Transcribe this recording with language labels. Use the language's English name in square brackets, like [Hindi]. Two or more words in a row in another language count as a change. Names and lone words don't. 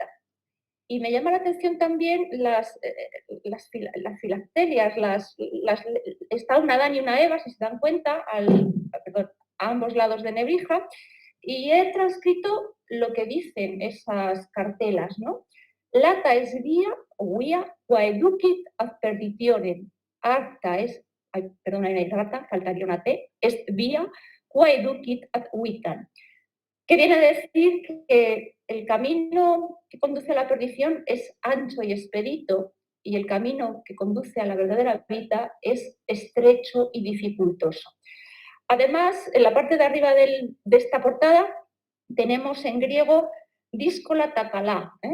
[Spanish] Y me llama la atención también las filacterias, está una Adán y una Eva, si se dan cuenta, a ambos lados de Nebrija, y he transcrito lo que dicen esas cartelas, ¿no? [Latin] Lata es vía, o vía, quaeducit ad perditionem. Acta es, [Spanish] perdón, hay una rata, faltaría una T, es vía, [Latin] quaeducit ad vitam. [Spanish] Que viene a decir que el camino que conduce a la perdición es ancho y expedito y el camino que conduce a la verdadera vida es estrecho y dificultoso. Además, en la parte de arriba de esta portada tenemos en griego [Greek] δύσκολα τὰ καλά.